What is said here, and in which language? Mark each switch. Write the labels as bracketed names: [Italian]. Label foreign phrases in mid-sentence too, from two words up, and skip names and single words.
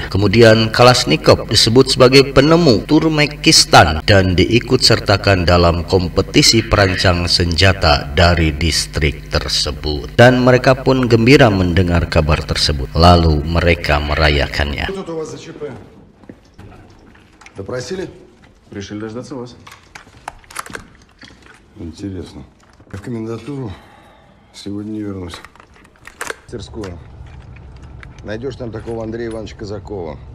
[Indonesian] Kemudian Kalashnikov disebut sebagai penemu Turkmenistan dan diikutsertakan dalam kompetisi perancang senjata dari distrik tersebut. Dan mereka pun gembira mendengar kabar tersebut. Lalu mereka merayakannya. [Russian] Допросили? Решили дождаться вас. Интересно. В комендатуру сегодня не вернусь. Мастерскую. Найдешь там такого Андрея Ивановича Казакова.